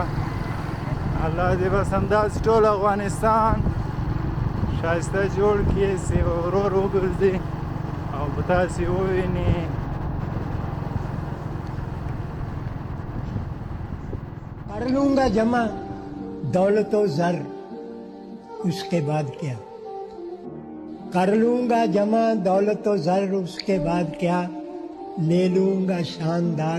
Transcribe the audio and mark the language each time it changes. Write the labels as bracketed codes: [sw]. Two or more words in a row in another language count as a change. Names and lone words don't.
[ps] الله دې بس همداسې ټول افغانستان ښایسته جوړ کړي چې ورور وګرځي او په تاسې وویني. [ur] کر لوں گا جمع دولت و زر اس کے بعد کیا، کر لوں گا جمع دولت و زر اس کے بعد کیا، لے لوں گا شاندار